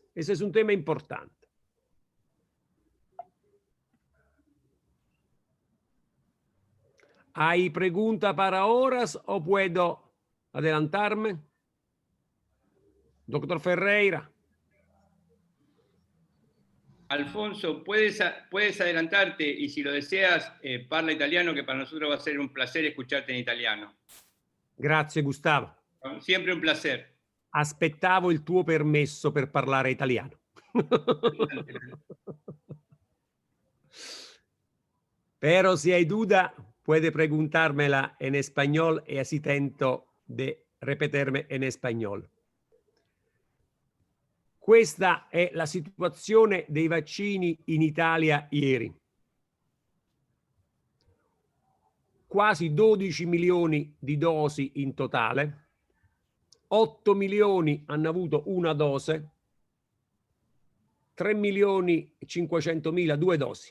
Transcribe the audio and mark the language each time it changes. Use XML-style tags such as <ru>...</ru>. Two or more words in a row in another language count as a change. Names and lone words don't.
<es>Ese es un tema importante. ¿Hay pregunta para horas o puedo adelantarme? Doctor Ferreira. Alfonso, puedes adelantarte y si lo deseas,</es> <it>parla italiano,</it> <es>que para nosotros va a ser un placer escucharte en italiano.</es> <it>Grazie Gustavo. Sempre un placer. Aspettavo il tuo permesso per parlare italiano.</it> <es>Pero si hay duda, puede preguntármela en español y así tento de repetirme en español.</es> <it>Questa è la situazione dei vaccini in Italia ieri. Quasi 12 milioni di dosi in totale, 8 milioni hanno avuto una dose, 3 milioni e 500 mila 2 dosi.</it>